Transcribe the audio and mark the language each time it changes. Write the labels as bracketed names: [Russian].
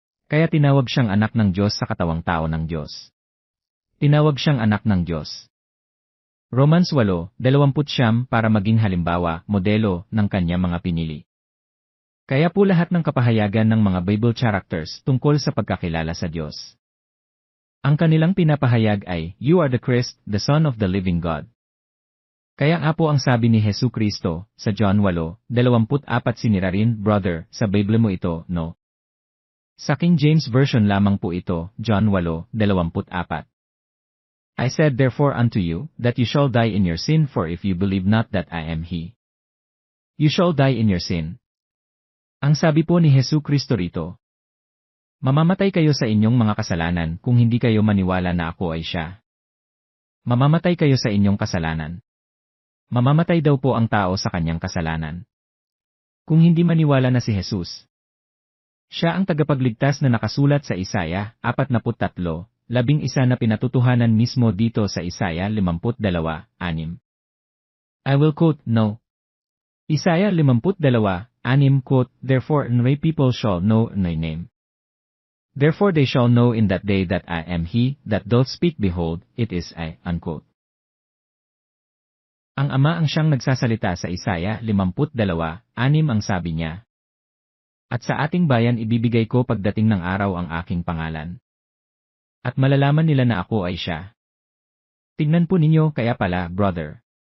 [Filipino] Kaya tinawag siyang anak ng Diyos sa katawang tao ng Diyos. Tinawag siyang anak ng Diyos. Romans 8:29 para maging halimbawa, modelo, ng kanyang mga pinili. Kaya po lahat ng kapahayagan ng mga Bible characters tungkol sa pagkakilala sa Diyos. Ang kanilang pinapahayag ay, [English] "You are the Christ, the Son of the living God." [Filipino] Kaya nga po ang sabi ni Hesu Kristo, sa John 8:24 sinira rin, brother, sa Bible mo ito, no? Sa King James Version lamang po ito, John 8:24. [English] I said therefore unto you, that you shall die in your sin, for if you believe not that I am He, you shall die in your sin. [Filipino] Ang sabi po ni Hesu Kristo rito, mamamatay kayo sa inyong mga kasalanan kung hindi kayo maniwala na ako ay siya. Mamamatay kayo sa inyong kasalanan. Mamamatay daw po ang tao sa kanyang kasalanan. Kung hindi maniwala na si Jesus. Siya ang tagapagligtas na nakasulat sa Isaya 43:11 na pinatutuhanan mismo dito sa Isaya 52:6. [English] I will quote, no. Isaya 52:6, quote, therefore my people shall know my name. Therefore they shall know in that day that I am He, that doth speak, behold, it is I, unquote. [Filipino] Ang Ama ang siyang nagsasalita sa Isaya 52:6 ang sabi niya. At sa ating bayan ibibigay ko pagdating ng araw ang aking pangalan. At malalaman nila na ako ay siya. Tingnan po ninyo kaya pala, brother.